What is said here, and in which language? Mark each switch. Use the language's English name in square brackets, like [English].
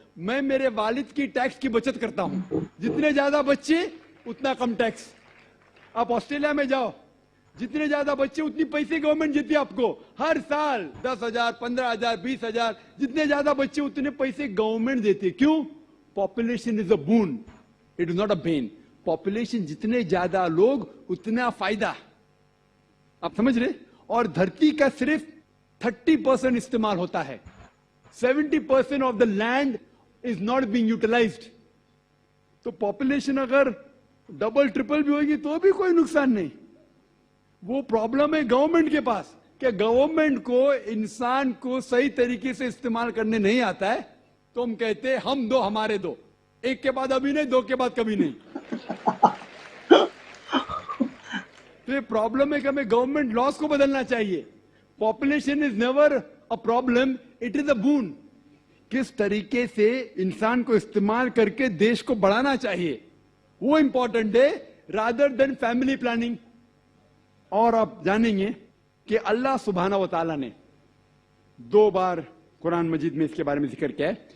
[Urdu] میں میرے والد کی ٹیکس کی بچت کرتا ہوں. جتنے زیادہ بچے اتنا کم ٹیکس. آپ آسٹریلیا میں جاؤ, جتنے زیادہ بچے اتنی پیسے گورنمنٹ دیتی ہے آپ کو ہر سال. 10,000 15,000 20,000 جتنے زیادہ بچے اتنے پیسے گورنمنٹ دیتی ہے. کیوں؟ [English] Population is a boon, it is not a bane. [Urdu] Population جتنے زیادہ لوگ اتنا فائدہ. آپ سمجھ رہے؟ اور دھرتی کا صرف 30% استعمال ہوتا ہے. [English] 70% of the land is not being utilized. [Urdu] تو پاپولیشن اگر ڈبل ٹرپل بھی ہوگی تو بھی کوئی نقصان نہیں. وہ پرابلم ہے گورنمنٹ کے پاس کہ گورنمنٹ کو انسان کو صحیح طریقے سے استعمال کرنے نہیں آتا ہے. تو ہم کہتے ہیں ہم دو ہمارے دو, ایک کے بعد ابھی نہیں, دو کے بعد کبھی نہیں. تو یہ پرابلم ہے کہ ہمیں گورنمنٹ لاس کو بدلنا چاہیے. [English] Population is never a problem, it is a boon. [Urdu] کس طریقے سے انسان کو استعمال کر کے دیش کو بڑھانا چاہیے وہ امپورٹنٹ ہے [English] Rather than family planning. [Urdu] اور آپ جانیں گے کہ اللہ سبحانہ و تعالیٰ نے 2 بار قرآن مجید میں اس کے بارے میں ذکر کیا ہے.